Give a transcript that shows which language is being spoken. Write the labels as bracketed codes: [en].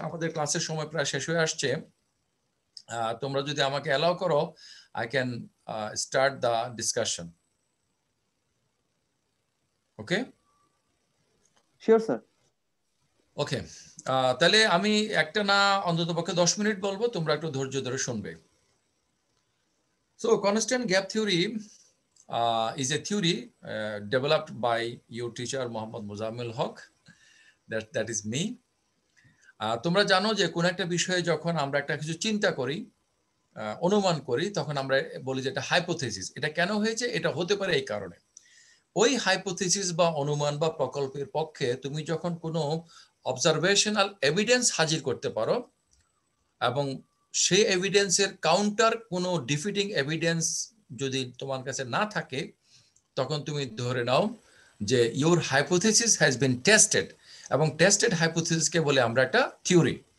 [bn] আমাদের ক্লাসের সময় প্রায় শেষ হয়ে আসছে। তোমরা যদি আমাকে অ্যালাউ করো, [en] I can start the discussion. Okay? [bn] Sure sir. ওকে, তাহলে আমি একটা না অন্ততপক্ষে 10 মিনিট বলবো, তোমরা একটু ধৈর্য ধরে শুনবে। [en] So constant gap theory is a theory developed by your teacher Mohammad Muzammil Haq. That is me. [bn] তোমরা জানো যে কোন একটা বিষয়ে যখন আমরা একটা কিছু চিন্তা করি, অনুমান করি, তখন আমরা বলি যে এটা হাইপোথেসিস। এটা কেন হয়েছে? এটা হতে পারে এই কারণে। ওই হাইপোথেসিস বা অনুমান বা প্রকল্পের পক্ষে তুমি যখন কোনো অবজারভেশনাল এভিডেন্স হাজির করতে পারো এবং সেই এভিডেন্সের কাউন্টার কোনো ডিফিটিং এভিডেন্স যদি তোমার কাছে না থাকে, তখন তুমি ধরে নাও যে [en] your hypothesis has been tested, [bn] এবং টেস্টেড হাইপোথেসিসকে বলে আমরা একটা থিওরি।